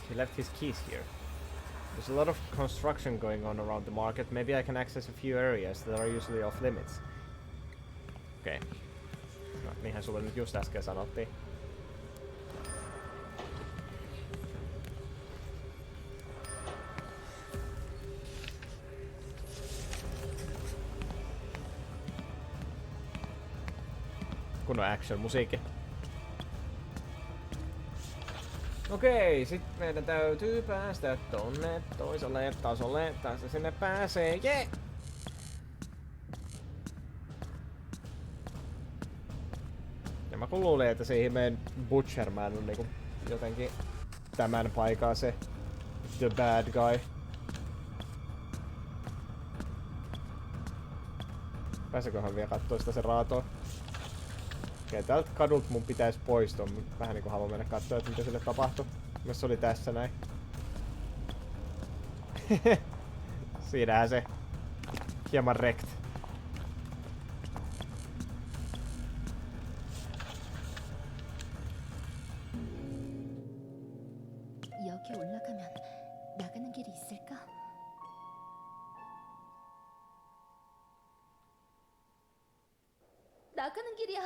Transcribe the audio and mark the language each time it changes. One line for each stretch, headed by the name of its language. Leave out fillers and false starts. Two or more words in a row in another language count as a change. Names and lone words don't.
English: He left his keys here. There's a lot of construction going on around the market. Maybe I can access a few areas that are usually off limits.
Finnish: Okei. Okay. No, niinhän sulle nyt just äsken sanottiin. Kunnon action-musiikki. Okei, sit meidän täytyy päästä tonne toiselle tasolle. Tästä sinne pääsee, jee! Ja mä kun luulin, että se ihmeen Butcherman on niinku jotenkin tämän paikan se
English: the bad guy.
Finnish: Pääseköhän vielä kattoo sitä se raatoa? Okei, tältä kadulta mun pitäisi poistua. Vähän niinku haluan mennä kattoo, että mitä sille tapahtuu. Myös se oli tässä näin. Siinähän se hieman rekt.
Korean: 여기 올라가면 나가는 길이 있을까? 나가는 길이야.